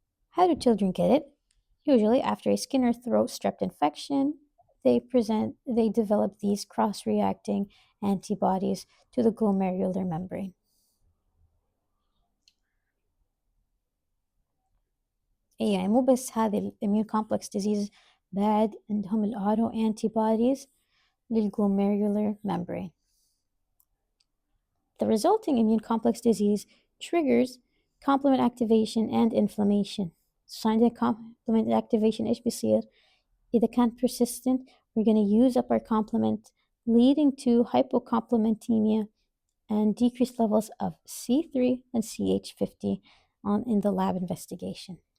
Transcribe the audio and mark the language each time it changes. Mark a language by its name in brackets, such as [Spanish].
[English] How do children get it? Usually after a skin or throat strep infection, they develop these cross-reacting antibodies to the glomerular membrane. [Arabic] يعني مو بس هذه immune complex disease بعد عندهم الauto antibodies للglomerular membrane. [English] The resulting immune complex disease triggers complement activation and inflammation. So عندنا complement activation [Arabic] إيش بيصير؟ [English] إذا كان persistent, we're going to use up our complement, leading to hypocomplementemia and decreased levels of C3 and CH50 in the lab investigation.